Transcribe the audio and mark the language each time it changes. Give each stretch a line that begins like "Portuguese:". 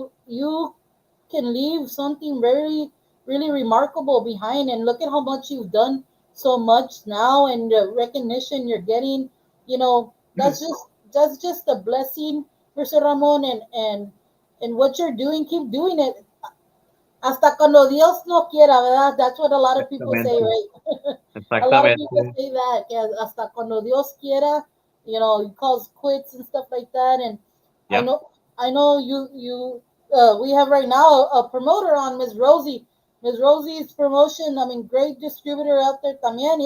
English: you can leave something very really remarkable behind, and look at how much you've done so much now, and the recognition you're getting. You know, that's just a blessing, Mr. Ramon, and what you're doing, keep doing it.
Spanish: Hasta cuando Dios no quiera, ¿verdad?
English: That's what a lot of people say,
Spanish: Exactamente.
English: right? A lot of people
Spanish: Exactamente.
English: say that,
Spanish: que hasta cuando Dios quiera,
English: he calls quits and stuff like that. And I Yeah. know, I know we have right now a promoter on, Miss Rosie. Miss Rosie's promotion, I mean, great distributor out there también.